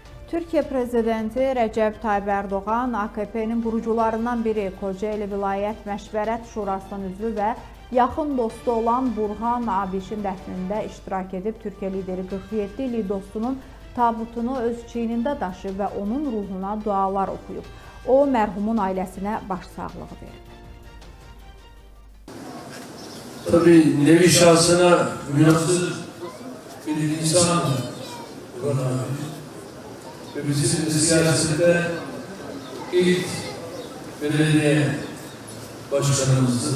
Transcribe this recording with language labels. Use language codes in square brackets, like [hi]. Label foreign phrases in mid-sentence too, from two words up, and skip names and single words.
[az] Türkiye Prezidenti Rəcəb Tayyib Erdoğan, AKP-nin qurucularından biri, Kocaeli Vilayət Məşvərət Şurasının üzvü və yaxın dostu olan Burhan Abişin dəfnində iştirak edib, Türkiyə lideri 47 illik dostunun tabutunu öz çiynində daşıyıb və onun ruhuna dualar oxuyub. O, mərhumun ailəsinə başsağlığı verib. [tr] Tabii nevi şahsına münasır bir insandı Burhan abi. Ve bizim siyasette ilk belediye başkanımızdı.